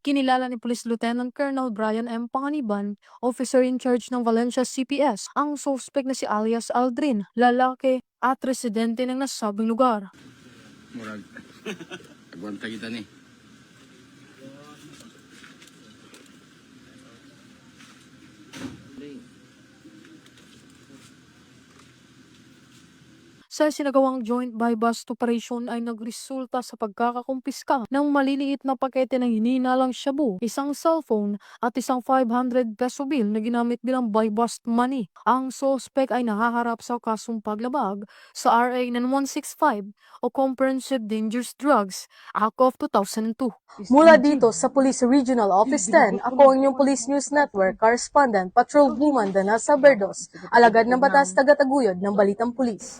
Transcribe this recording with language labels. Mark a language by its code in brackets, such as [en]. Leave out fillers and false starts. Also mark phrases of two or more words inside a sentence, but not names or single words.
[tl] Kinilala ni Police Lieutenant Colonel Brian M. Panganiban, [en] officer in charge [tl] ng Valencia CPS, ang suspect na si alias Aldrin, lalaki at residente ng nasabing lugar. [ceb] Murag. Agwanta kita ni. [tl] Sa sinagawang [en] joint buy-bust operation [tl] ay nagresulta sa pagkakakumpiska ng maliliit na pakete ng hinihinalang shabu, isang cellphone at isang 500 [en] peso bill [tl] na ginamit bilang [en] buy-bust money. [tl] Ang suspect ay nahaharap sa kasong paglabag sa RA 9165 o Comprehensive Dangerous Drugs Act of 2002. Mula dito sa Police Regional Office 10, ako ang inyong Police News Network Correspondent, Patrolwoman Danessa Berdos, alagad ng batas, tagataguyod ng balitang pulis.